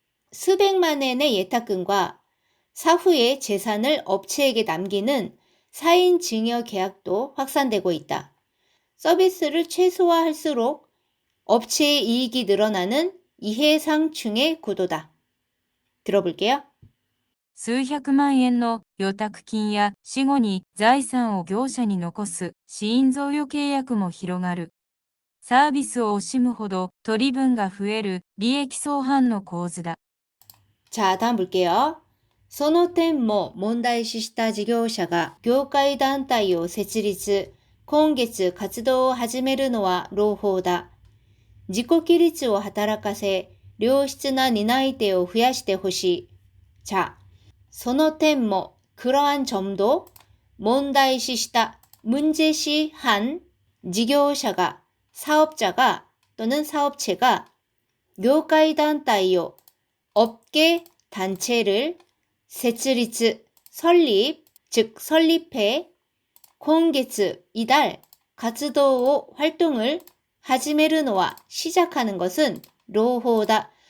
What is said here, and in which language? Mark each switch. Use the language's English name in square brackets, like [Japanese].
[Korean] 수백만 엔의 예탁금과 사후에 재산을 업체에게 남기는 사인 증여 계약도 확산되고 있다. 서비스를 최소화할수록 업체의 이익이 늘어나는 이해상충의 구도다. 들어볼게요. [Japanese] 数百万円の預託金や死後に財産を業者に残す死因贈与契約も広がる。サービスを惜しむほど取り分が増える利益相反の構図だ。 [Korean] 자, 다음 볼게요. [Japanese] その点も問題視した事業者が業界団体を設立、今月活動を始めるのは朗報だ。自己規律を働かせ、良質な担い手を増やしてほしい。 [Korean] 자, [Japanese] その点も [Korean] 그러한 점도 [Japanese] 問題視した [Korean] 문제시한 지교사가 사업자가 또는 사업체가 [Japanese] 業界団体を [Korean] 업계 단체를 設立 설립, 즉 설립해 今月 이달 [Japanese] 活動を [Korean] 활동을 [Japanese] 始めるのは [Korean] 시작하는 것은 로호다.